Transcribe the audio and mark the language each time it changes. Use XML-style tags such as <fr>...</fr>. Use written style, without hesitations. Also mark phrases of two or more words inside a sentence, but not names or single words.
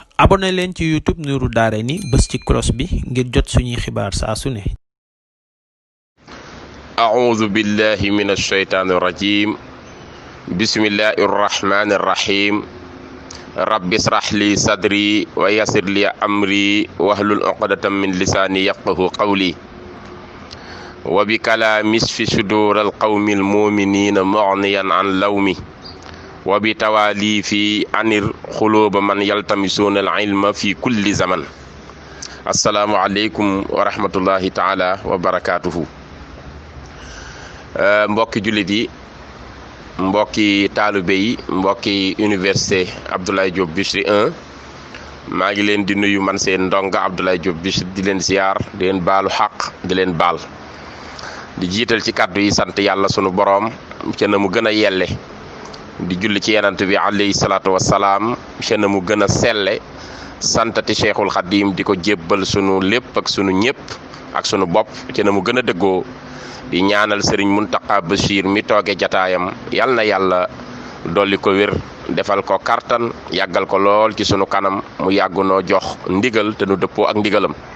<wo>abonné leen ci YouTube Nourou Darayni bës ci cloche bi ngir jot suñuy xibaar saa su ne.</wo> <ar>أعوذ بالله من الشيطان الرجيم بسم الله الرحمن الرحيم رب اشرح لي صدري ويسر لي أمري واحلل عقدة من لساني يفقهوا قولي وبكلامي اشف صدور القوم المؤمنين مغنيا عن لومي وبتوالي في عن القلوب من يلتمسون العلم في كل زمن. السلام عليكم ورحمة الله تعالى وبركاته.</ar> <wo>mbokki jullit yi, mbokki taalibe yi, mbokki université Abdoulaye Diop Bichri 1 maa ngi leen di nuyu man seen ndonga Abdoulaye Diop Bichri di leen ziar di leen baalu xaq di leen baal di jiital ci kàddu yi sant yàlla sunu boroom ca na mu gën a yelle di julli ci yenant bi</wo> <ar>عليه الصلاة والسلام</ar> <wo>ca na mu gën a selle santati Cheikhul Khadim di ko jébbal sunu lépp ak sunu ñëpp ak sunu bopp ca na mu gën a dëggoo di ñaanal sëriñ Muntaqa Bachir mi tooge jataayam yal na yàlla dolli ko wér defal ko kartan yàggal ko lool ci sunu kanam mu yàggunoo jox ndigal te nu dëppoo ak ndigalam</wo>